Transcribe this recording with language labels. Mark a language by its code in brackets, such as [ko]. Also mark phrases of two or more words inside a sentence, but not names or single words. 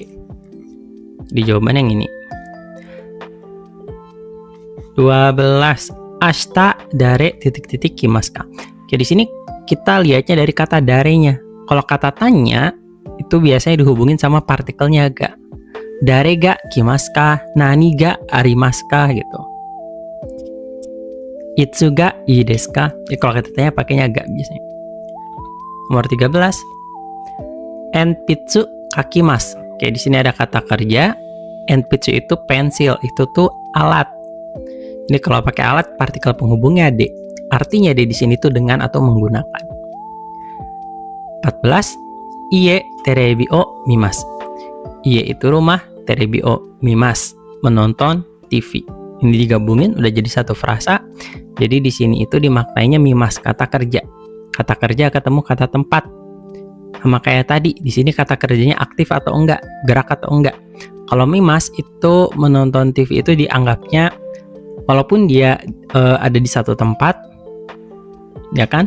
[id] Di jawaban yang ini. 12. [ja] Ashita dare [id] titik-titik kimaska. Oke, di sini kita lihatnya dari kata darenya. Kalau kata tanya, itu biasanya dihubungin sama partikelnya ga. [ja] Dare ga kimaska, nani ga arimaska gitu. Itsu ga ii desu ka? [id] Ya, kalau kata tanya pakainya ga biasanya. [ja] Nomor 13. Enpitsu kakimasu. [id] Oke, di sini ada kata kerja. Enpitsu itu pensil, itu tuh alat. Ini kalau pakai alat, partikel penghubungnya D. Artinya D di sini tuh dengan atau menggunakan. 14. [ja] Ie terebi o mimasu. [id] Ie itu rumah, [ja] terebi o mimasu, [id] menonton TV. Ini digabungin udah jadi satu frasa. Jadi di sini itu dimaknainya mimasu, kata kerja. Kata kerja ketemu kata tempat. Sama kayak tadi, di sini kata kerjanya aktif atau enggak, gerak atau enggak. Kalau mimasu itu menonton TV itu dianggapnya walaupun dia ada di satu tempat, ya kan?